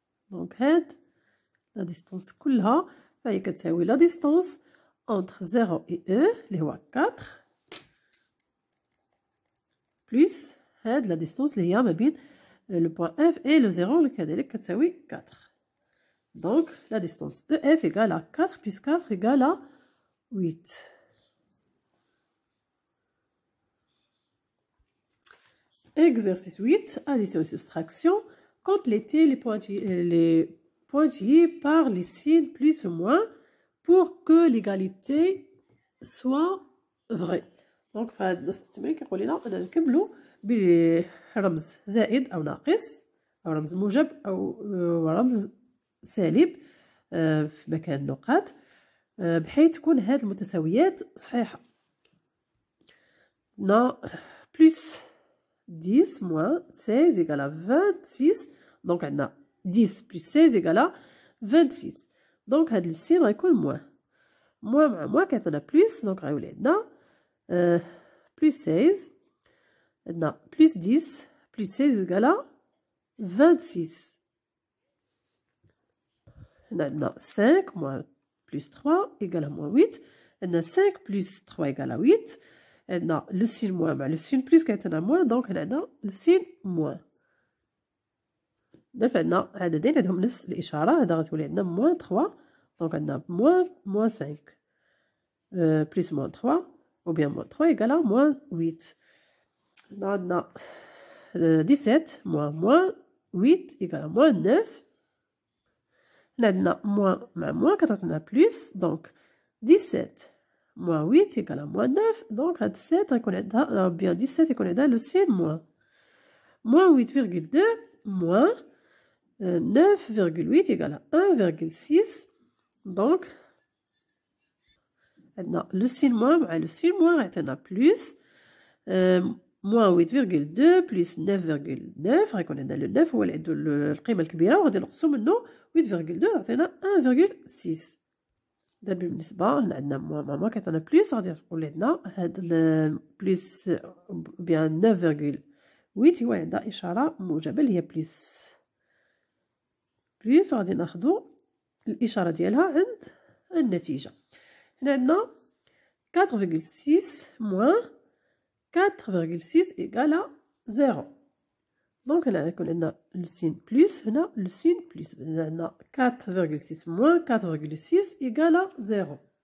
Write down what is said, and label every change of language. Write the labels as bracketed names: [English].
[Arabic] دونك هاد لا ديستونس كلها فهي كتساوي لا ديستونس [French] entre 0 et E [Arabic] اللي هو 4 plus هاد لا ديستونس اللي هي ما بين لو بوين F et le 0 اللي كذلك كتساوي 4. [French] Donc la distance EF égale à 4 plus 4 égale à 8. Exercice 8, addition et soustraction. Complétez les pointillés par les signes plus ou moins pour que l'égalité soit vraie. [Arabic] Donc فهاد التمرين كيقول لنا أننا نكملوا برمز زائد أو ناقص أو رمز موجب أو رمز سالب في مكان النقاط بحيث تكون هاد المتساويات صحيحة. [French] plus 10 moins 16 égale à 26. Donc عندنا 10 plus 16 égale à 26. [Arabic] Donc هاد السين غيكون موان مع موان كيعطينا بلوس. دونك غيولي عندنا [French] plus 16 عندنا plus 10 plus 16 égale à 26. [Arabic] هنا عندنا [French] 5 moins plus 3 égale à moins 8. عندنا 5 plus 3 égale à 8. [Arabic] عندنا لو سين موان مع لو سين بلس كيعطينا موان. دونك هنا عندنا لو سين موان. دابا عندنا عددين عندهم نفس الإشارة. هذا غتولي عندنا موان 3. دونك عندنا موان 5 بلس موان 3 [French] ou bien moins 3 égale à moins 8. [Arabic] هنا عندنا [French] 17 moins 8 égale à moins 9. [Arabic] هنا عندنا موان مع موان كتعطينا بلس. [French] دونك 17 moins 8 égale à moins 9. [Arabic] Donc هاد 7 غيكون عندها bien 17 يكون عندها لو سين موان. [French] moins 8,2 moins 9,8 égale à 1,6. [Arabic] Donc عندنا لو سين موان مع لو سين موان غيعطينا بلس [French] moins 8,2 plus 9,9 [Arabic] غيكون عندنا لو 9 هو اللي عنده القيمة الكبيرة وغادي نقصو منه 8,2 يعطينا 1,6. دابا بالنسبة هنا عندنا موان مع موان كيعطينا بلس غادي تقول عندنا هاد بلس بيان 9,8 هو عندها إشارة موجبة اللي هي بلس وغادي ناخدو الإشارة ديالها عند النتيجة. هنا عندنا [French] 4,6 moins 4,6 égale à 0. [Arabic] دونك هنا غيكون عندنا لو سين بلس هنا لو سين بلس. [French] عندنا 4,6 moins 4,6 égale à 0.